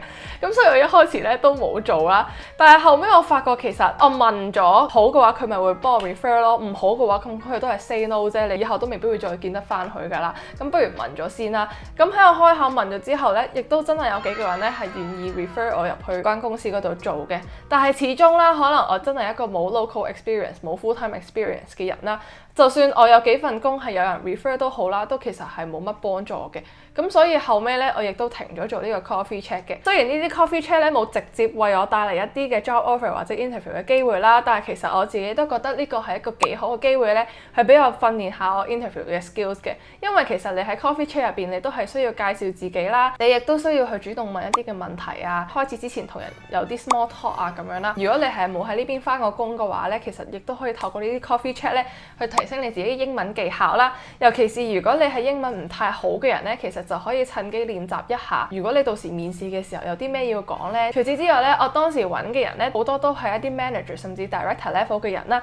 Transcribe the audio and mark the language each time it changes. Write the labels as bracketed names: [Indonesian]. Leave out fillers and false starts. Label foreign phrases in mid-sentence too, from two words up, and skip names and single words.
[Cantonese] 咁所以我一開始咧都冇做啦，但係後尾我發覺其實我問咗好嘅話，佢咪會幫我 refer 咯；唔好嘅話，咁佢都係 [English] say no [Cantonese] 啫，你以後都未必會再見得翻佢㗎啦。咁不如問咗先啦。咁喺我開口問咗之後咧，亦都真係有幾個人咧係願意 refer 我入去間公司嗰度做嘅。但係始終啦，可能我真係一個冇 [English] local experience、 [Cantonese] 冇 [English] full time experience [Cantonese] 嘅人啦。就算我有幾份工係有人 refer 都好啦，都其實係冇乜幫助嘅。咁所以後尾咧，我亦都停咗做呢個 [English] coffee chat [Cantonese] 嘅。雖然呢啲 [English] coffee chat [Cantonese] 咧冇直接為我帶嚟一啲嘅 [English] job offer [Cantonese] 或者 interview 嘅機會啦，但係其實我自己都覺得呢個係一個幾好嘅機會咧，係俾我訓練下我 interview 嘅 skills 嘅。因為其實你喺 [English] coffee chat [Cantonese] 入邊，你都係需要介紹自己啦，你亦都需要去主動問一啲嘅問題啊，開始之前同人有啲 [English] small talk [Cantonese] 啊咁樣啦。如果你係冇喺呢邊返過工嘅話咧，其實亦都可以透過呢啲 [English] coffee chat [Cantonese] 咧去提升你自己英文技巧啦。尤其是如果你係英文唔太好嘅人咧，其實就可以趁機練習一下。如果你到時面試嘅時候有啲咩要講呢？除此之外咧，我當時揾嘅人咧好多都係一啲 manager 甚至 [English] director level [Cantonese] 嘅人啦。